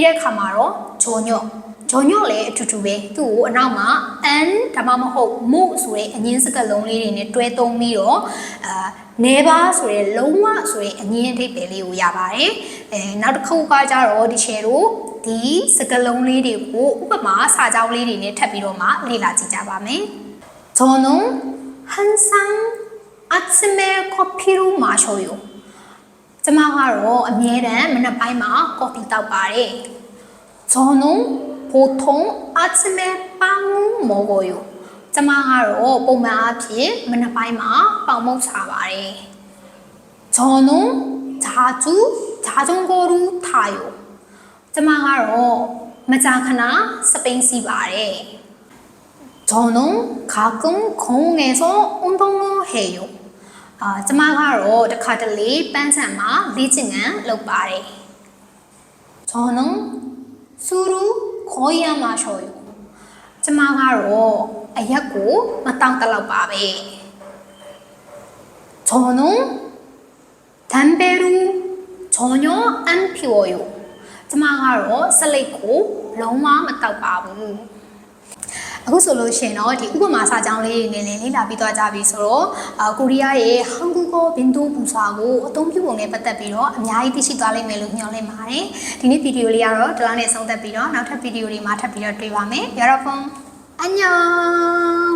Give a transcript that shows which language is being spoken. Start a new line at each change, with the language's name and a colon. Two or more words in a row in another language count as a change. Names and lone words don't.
Burmese: တဲ့အခါမှာတော့ဂျော်ညော့လည်းအတူတူပဲသူ့ကိုအနောက်မှာ and ဒါမှမဟုတ်မို့ဆိုတဲ့အငင်းစကားလုံးလေးတွေနဲ့တွဲသုံးပြီးတော့နေပါဆိုတဲ့လုံးဝဆိုတဲ့အငင်းအဓိပ္ပာယ်လေးကိုရပါတယ်နောက်တစ်ခုကကြတော့ဒီရှယ်တို့ဒီစကားလုံးလေးတွေကိုဥပမာစာကြောင်းလေးတွေနဲ့ထပ်ပြီးတော့မှလေ့လာကြည့်ကြပါမယ်
Korean: 저는 항상 아침에 커피를 마셔요.
Burmese: ကျမကတော့အမြဲတမ်းမနက်ပိုင်းမှာကော်ဖီတောက်ပါတယ်
Korean: 저는 보통 아침에 빵을 먹어요.
Burmese: ကျမကတော့ပုံမှန်အားဖြင့်မနက်ပိုင်းမှာပေါင်မုန့်စားပါတယ်
Korean: 저는 자전거를 타요.
Burmese: ကျမကတော့မကြာခဏစပိန်စီးပါတယ်
Korean: 저는 가끔 공원에서 운동을 해요.
Burmese: ကျမကတော့တစ်ခါတလေပန်းခြံမှာလေ့ကျင့်ခန်းလုပ်ပါတယ်
Korean: 저는 술을 거의 안 마셔요.
Burmese: ကျမကတော့အရက်ကိုမတောက်တလောက်ပါပဲ
Korean: 저는 담배를 전혀 안 피워요.
Burmese: ကျမကတော့စလိတ်ကိုလုံးဝမတောက်ပါဘူးအခုဆိုလို့ရှိရင်တော့ဒီဥပမာစာကြောင်းလေးတွေနဲ့လေ့လာပြီးသွားကြပြီဆိုတော့ကိုရီးယားရဲ့
Korean: 한국어 빈도부사
Burmese: ကိုအသုံးပြုပုံနဲ့ပတ်သက်ပြီးတော့အများကြီးသိရှိသွားလိမ့်မယ်လို့မျှော်လင့်ပါတယ်ဒီနေ့ဗီဒီယိုလေးကတော့ဒီလောက်နဲ့ဆုံးသက်ပြီးတော့နောက်ထပ်ဗီဒီယိုတွေမှာထပ်ပြီးတော့တွေ့ပါမယ်
Korean: 여러분 안녕